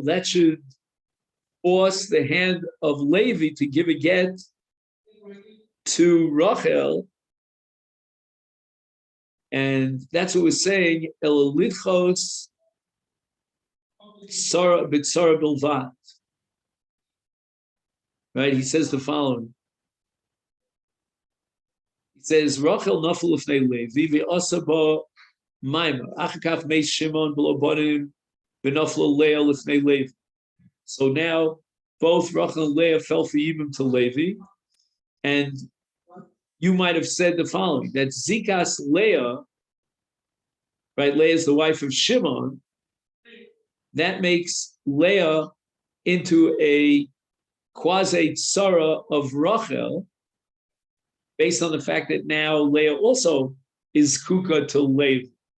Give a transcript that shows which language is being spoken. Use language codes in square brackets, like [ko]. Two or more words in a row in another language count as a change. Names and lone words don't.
[en] That should force the hand of Levi to give a get to Rachel, and that's what we're saying. [he] אל לדחות שרה בצרה בלבד. [en] Right? He says the following. He says, [he] רחל נפלה לפני לוי ועשה בה מאמר. אחר כך מת שמעון בלא בנים ונפלה לאה לפני לוי. [en] So now both Rachel and Leah fell for Yibum to Levi, and you might have said the following: that Zikas Leah, right? Leah is the wife of Shimon. That makes Leah into a quasi tzara of Rachel, based on the fact that now Leah also is kuka to Levi.